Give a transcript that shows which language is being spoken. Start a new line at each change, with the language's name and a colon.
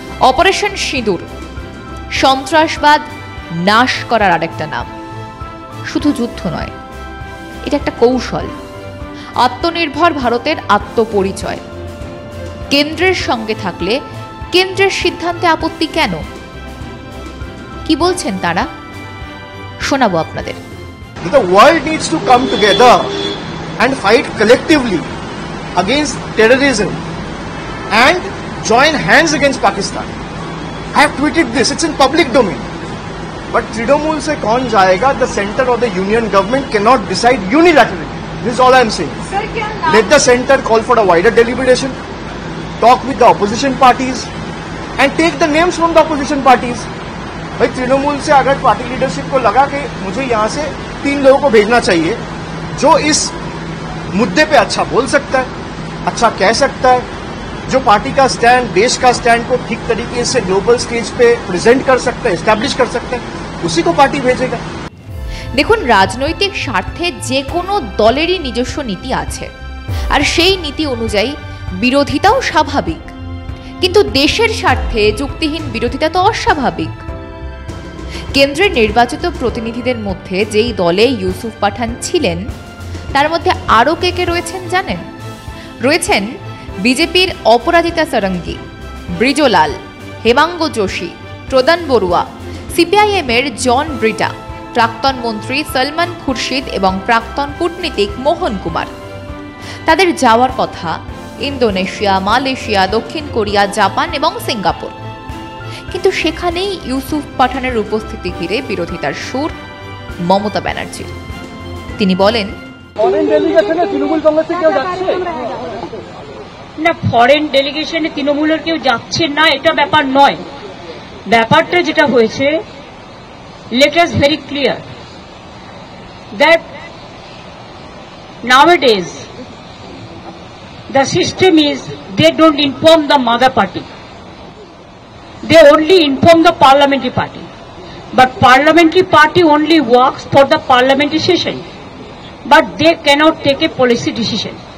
Bangla: Operation সিঁদুর সন্ত্রাসবাদ নাশ করার আরেকটা নাম। শুধু যুদ্ধ নয়, এটা একটা কৌশল, আত্মনির্ভর ভারতের আত্মপরিচয়। কেন্দ্রের সঙ্গে থাকলে কেন্দ্রের সিদ্ধান্তে আপত্তি কেন? কি বলছেন তারা, শোনাবো আপনাদের।
English: The world needs to come together and fight collectively against terrorism and join hands against Pakistan. I have tweeted this, it's in public domain. But
Hindi: Trinamool se kaun jayega?
English: The center or the union government cannot decide unilaterally. This is all I am saying. Let the center call for a wider deliberation, talk with the opposition parties and take the names from the opposition parties.
Hindi: भाई तृणमूल से अगर party leadership को लगा कि मुझे यहाँ से 3 लोगों को भेजना चाहिए जो इस मुद्दे पे अच्छा बोल सकता है, अच्छा कह सकता है, जो पार्टी का स्टैंड, देश का स्टैंड को ठीक तरीके से ग्लोबल स्टेज पे प्रेजेंट कर सकता है, एस्टैब्लिश कर सकता है, उसी को पार्टी भेजेगा।
Bangla: দেখুন, রাজনৈতিক স্বার্থে যে কোনো দলেরই নিজস্ব নীতি আছে, আর সেই নীতি অনুযায়ী বিরোধিতাও স্বাভাবিক। কিন্তু দেশের স্বার্থে যুক্তিহীন বিরোধিতা তো অস্বাভাবিক। কেন্দ্রের নির্বাচিত প্রতিনিধিদের মধ্যে যেই দলে ইউসুফ পাঠান ছিলেন তার মধ্যে আরও কে কে রয়েছেন জানেন? রয়েছেন বিজেপির অপরাজিতা সারঙ্গী, ব্রিজলাল, হেমাঙ্গ যোশী, প্রদান বড়ুয়া, সিপিআইএমের জন ব্রিটা, প্রাক্তন মন্ত্রী সলমান খুরশিদ এবং প্রাক্তন কূটনীতিক মোহন কুমার। তাদের যাওয়ার কথা ইন্দোনেশিয়া, মালয়েশিয়া, দক্ষিণ কোরিয়া, জাপান এবং সিঙ্গাপুর। কিন্তু সেখানেই ইউসুফ পাঠানের উপস্থিতি ঘিরে বিরোধিতার সুর মমতা ব্যানার্জির। তিনি বলেন, না, ফরেন ডেলিগেশনে তৃণমূলের কেউ যাচ্ছে না এটা ব্যাপার নয়। ব্যাপারটা যেটা হয়েছে,
English: let us very clear that nowadays the system is they don't inform the mother party, they only inform the parliamentary party, but parliamentary party only works for the parliamentary session, but they cannot take a policy decision.